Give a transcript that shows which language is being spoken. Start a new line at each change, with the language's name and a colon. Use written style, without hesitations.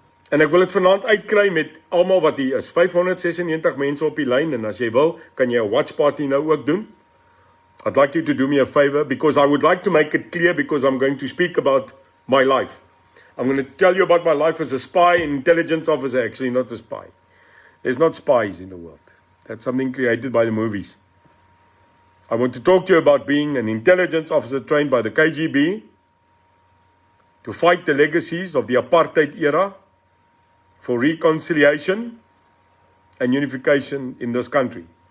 Afrikaans: En ek wil dit vanaand uitkry met almal wat hier is. 596 mense op die lyn, en as jy wil, kan jy 'n watch party nou ook doen.
English: I'd like you to do me a favor, because I would like to make it clear, because I'm going to speak about my life. I'm going to tell you about my life as a spy and intelligence officer, actually not a spy. There's not spies in the world. That's something created by the movies. I want to talk to you about being an intelligence officer trained by the KGB to fight the legacies of the apartheid era for reconciliation and unification in this country.